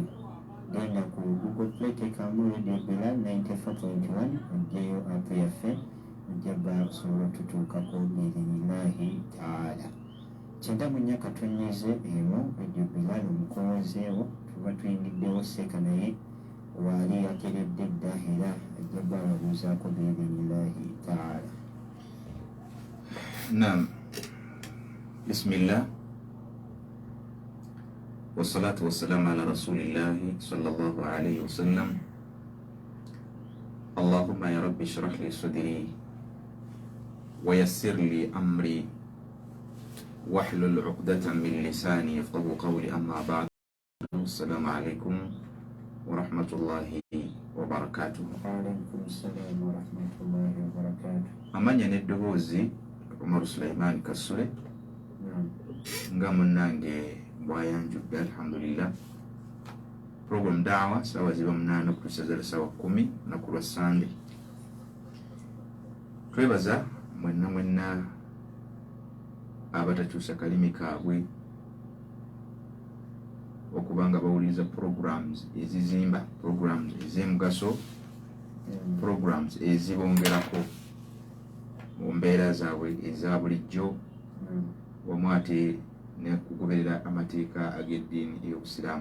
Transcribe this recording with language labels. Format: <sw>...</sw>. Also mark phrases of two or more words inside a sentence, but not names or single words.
<lg>Genda ku Google Play teekamu Radio Bilal 94.1 ojjeyo app yaffe ojja bba osobola otutuukako</lg> <ar>بإذن الله تعالى.</ar> <lg>941 Radio Bilal omukolozeewo tuba tuyingiddewo seeka naye waali yakeredde dda era ajja bba ababuuzaako</lg> <ar>بإذن الله تعالى.</ar> <lg>Naam. Bismillah.</lg> <ar>والصلاة والسلام على رسول الله صلى الله عليه وسلم. اللهم يا ربي اشرح لي صدري ويسر لي أمري واحلل عقدة من لساني يفقهوا قولي أما بعد. السلام عليكم ورحمة الله وبركاته. وعليكم السلام ورحمة الله وبركاته.</ar> <lg>Amanya n'eddoboozi Umar Sulaiman Kasule nga munnange bwayanjudde alhamdulillah. Program Daawa sawa ziba 8 okutuusa sawa 10 lunaku lwa Sande. Twebaza mwenna abatakyusa kalimi kaabwe okubanga bawuliriza programs ezizimba, programs ez'emugaso, programs ezibongerako mu mbeera zaabwe eza bulijjo wamwate ne kugoberera amateeka ag'eddiini ey'Obusiraamu.</lg>